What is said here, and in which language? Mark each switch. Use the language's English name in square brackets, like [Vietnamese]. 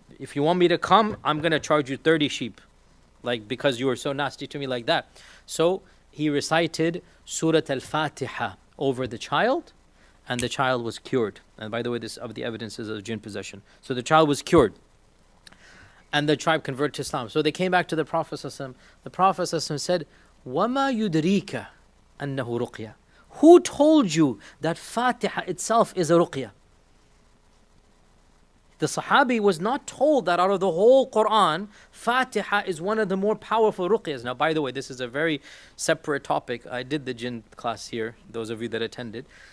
[English] if you want me to come, I'm going to charge you 30 sheep. Like, because you were so nasty to me like that. So he recited Surah Al-Fatiha over the child, and the child was cured. And by the way, this is of the evidences of jinn possession. So the child was cured. And the tribe converted to Islam. So they came back to the Prophet ﷺ. [Arabic] The Prophet ﷺ said, وَمَا يُدْرِيكَ أَنَّهُ رُقْيَةٌ. [English] Who told you that Fatiha itself is a ruqya? The Sahabi was not told that out of the whole Quran, Fatiha is one of the more powerful ruqyas. Now, by the way, this is a very separate topic. I did the jinn class here, those of you that attended.